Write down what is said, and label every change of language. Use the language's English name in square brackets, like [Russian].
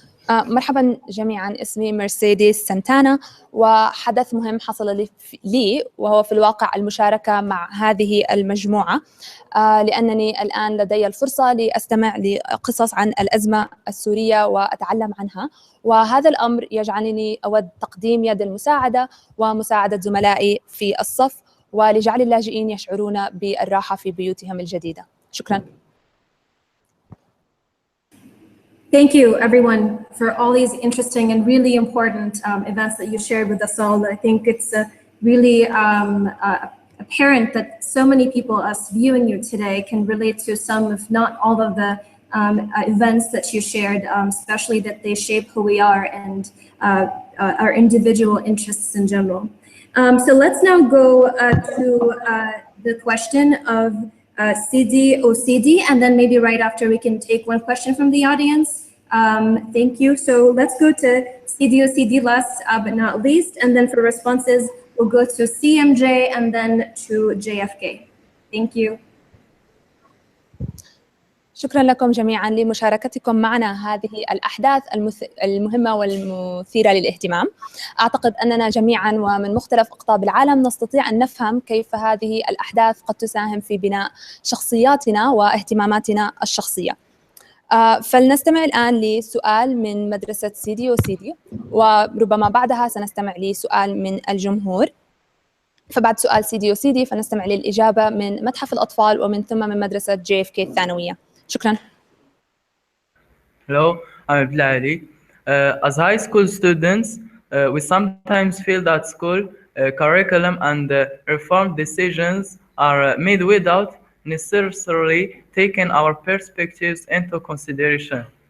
[Arabic] مرحبا جميعا، اسمي مرسيدس سانتانا، وحدث مهم حصل لي وهو في الواقع المشاركة مع هذه المجموعة، لأنني الآن لدي الفرصة لأستمع لقصص عن الأزمة السورية وأتعلم عنها، وهذا الأمر يجعلني أود تقديم يد المساعدة ومساعدة زملائي في الصف ولجعل اللاجئين يشعرون بالراحة في بيوتهم الجديدة. شكرا. [English] Thank you, everyone, for all these interesting and really important events that you shared with us all. I think it's really apparent that so many people, us viewing you today, can relate to some, if not all of the events that you shared, especially that they shape who we are and our individual interests in general. So let's now go to the question of Sidi Osidi, and then maybe right after we can take one question from the audience. Thank you. So let's go to Sidi Osidi last but not least, and then for responses, we'll go to CMJ and then to JFK. Thank you. [Arabic] شكرا لكم جميعا لمشاركتكم معنا هذه الأحداث المهمة والمثيرة للاهتمام. أعتقد أننا جميعا ومن مختلف أقطاب العالم نستطيع أن نفهم كيف هذه الأحداث قد تساهم في بناء شخصياتنا واهتماماتنا الشخصية. فلنستمع الآن لسؤال من مدرسة سيدي وسيدي، وربما بعدها سنستمع لسؤال من الجمهور. فبعد سؤال سيدي وسيدي فنستمع للإجابة من متحف الأطفال ومن ثم من مدرسة JFK الثانوية. شكرا. [English] Hello, I'm Abdullah Ali. As high school students, we sometimes feel that school curriculum and reform decisions are made without necessarily taking our perspectives into consideration.